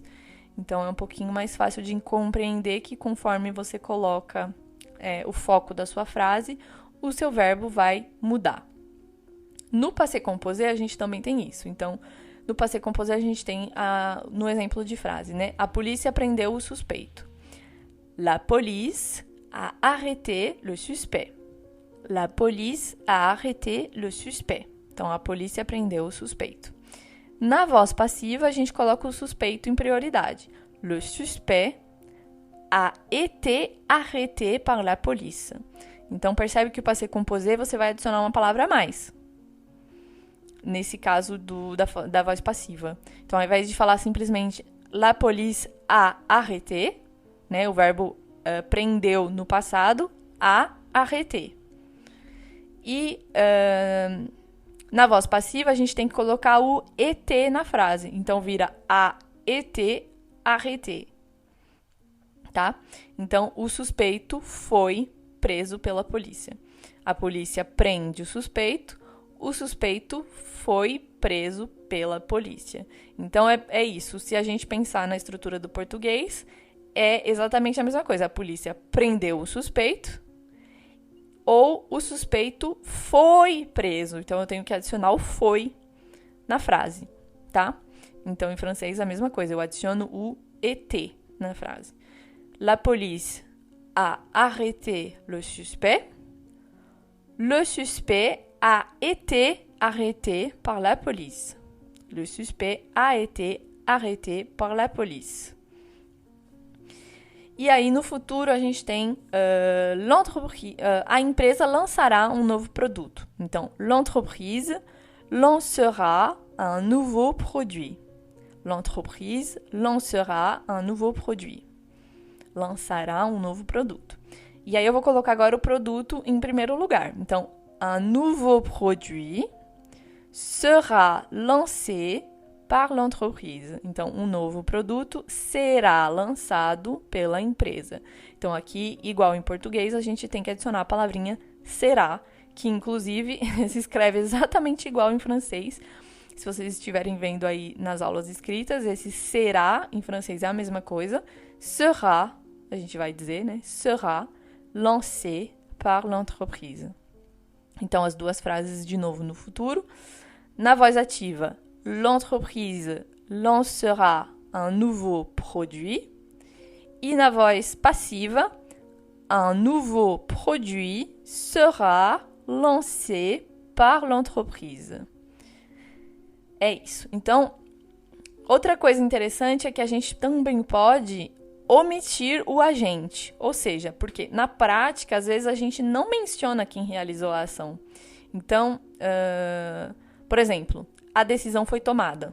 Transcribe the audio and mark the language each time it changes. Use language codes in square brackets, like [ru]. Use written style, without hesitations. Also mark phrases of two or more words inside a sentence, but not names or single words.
[pt] Então, é um pouquinho mais fácil de compreender que conforme você coloca o foco da sua frase, o seu verbo vai mudar. No [fr] passé composé, [pt] a gente também tem isso. Então, no [fr] passé composé, [pt] a gente tem, no exemplo de frase, né? A polícia prendeu o suspeito. [fr] La police a arrêté le suspect. La police a arrêté le suspect. [pt] Então, a polícia prendeu o suspeito. Na voz passiva, a gente coloca o suspeito em prioridade. [fr] Le suspect a été arrêté par la police. [pt] Então, percebe que o [fr] passé composé, [pt] você vai adicionar uma palavra a mais. Nesse caso da voz passiva. Então, ao invés de falar simplesmente [fr] la police a arrêté, [pt] né, o verbo prendeu no passado, [fr] a arrêté. [pt] E na voz passiva, a gente tem que colocar o été na frase. Então, vira [fr] a été arrêté. [pt] Tá? Então, o suspeito foi preso pela polícia. A polícia prende o suspeito foi preso pela polícia. Então, é isso. Se a gente pensar na estrutura do português, é exatamente a mesma coisa. A polícia prendeu o suspeito ou o suspeito foi preso. Então, eu tenho que adicionar o foi na frase, tá? Então, em francês, a mesma coisa. Eu adiciono o été na frase. [fr] La police a arrêté le suspect. Le suspect a été arrêté par la police. Le suspect a été arrêté par la police. [pt] E aí, no futuro, a gente tem a empresa lançará um novo produto. Então, [fr] l'entreprise lancera un nouveau produit. L'entreprise lancera un nouveau produit. [pt] Lançará um novo produto. E aí, eu vou colocar agora o produto em primeiro lugar. Então, [fr] un nouveau produit sera lancé par l'entreprise. [pt] Então, um novo produto será lançado pela empresa. Então, aqui, igual em português, a gente tem que adicionar a palavrinha será, que inclusive se escreve exatamente igual em francês. Se vocês estiverem vendo aí nas aulas escritas, esse será em francês é a mesma coisa. Sera, a gente vai dizer, né? [fr] Sera lancé par l'entreprise. [pt] Então, as duas frases de novo no futuro. Na voz ativa, [fr] l'entreprise lancera un nouveau produit. [pt] E na voz passiva, [fr] un nouveau produit sera lancé par l'entreprise. [pt] É isso. Então, outra coisa interessante é que a gente também pode omitir o agente. Ou seja, porque na prática, às vezes a gente não menciona quem realizou a ação. Então, por exemplo, a decisão foi tomada.